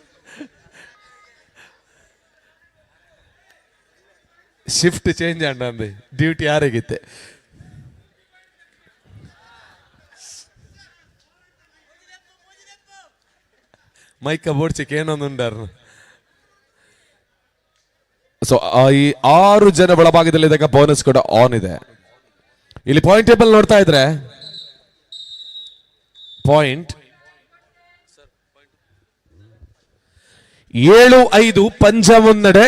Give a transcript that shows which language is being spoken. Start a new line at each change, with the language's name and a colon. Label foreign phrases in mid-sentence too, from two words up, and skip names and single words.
English: shift change
Tulu: ಅಂಡ ಅಂದೆ, ಡ್ಯೂಟಿ ಯಾರಿಗಿತ್ತೆ. ಮೈಕ ಬೋಡ್ಚಿಕ್ ಏನೊಂದುಂಡಾರ.
Kannada: ಸೊ ಈ 6 ಜನ ಒಳಭಾಗದಲ್ಲಿ ಇದ್ದಾಗ ಬೋನಸ್ ಕೂಡ ಆನ್ ಇದೆ. ಇಲ್ಲಿ
English: point table
Kannada: ನೋಡ್ತಾ ಇದ್ರೆ ಪಾಯಿಂಟ್ 7-5 ಪಂಜ ಮುನ್ನಡೆ.